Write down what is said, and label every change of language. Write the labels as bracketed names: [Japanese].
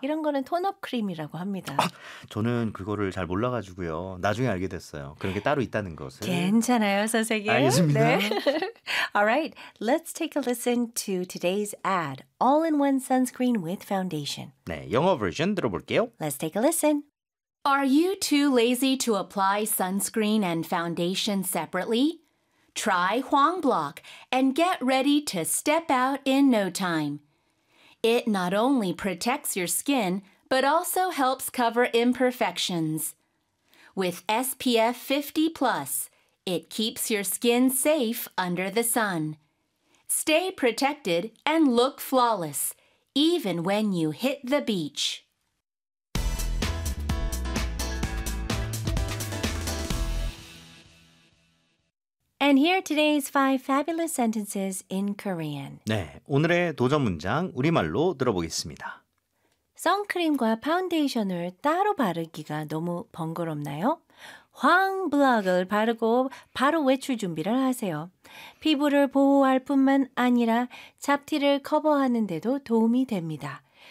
[Korean] 이런 거는 톤업 크림이라고 합니다. 저는 그거를 잘 몰라가지고요. 나중에 알게 됐어요. 그런 게 따로 있다는 것을. 괜찮아요, 선생님. 알겠습니다. 네. [English] All right, let's take a listen to today's ad. All-in-one sunscreen with foundation. [Korean] 네, 영어 버전 들어볼게요. [English] Let's take a listen. Are you too lazy to apply sunscreen and foundation separately? Try Huangblock and get ready to step out in no time. It not only protects your skin, but also helps cover imperfections. With SPF 50+, it keeps your skin safe under the sun. Stay protected and look flawless, even when you hit the beach. And here are today's five fabulous sentences in Korean. [Korean] 네, 오늘의 도전 문장 우리말로 들어보겠습니다. 선크림과 파운데이션을 따로 바르기가 너무 번거롭나요? 황블럭을 바르고 바로 외출 준비를 하세요. 피부를 보호할 뿐만 아니라 잡티를 커버하는 데도 도움이 됩니다.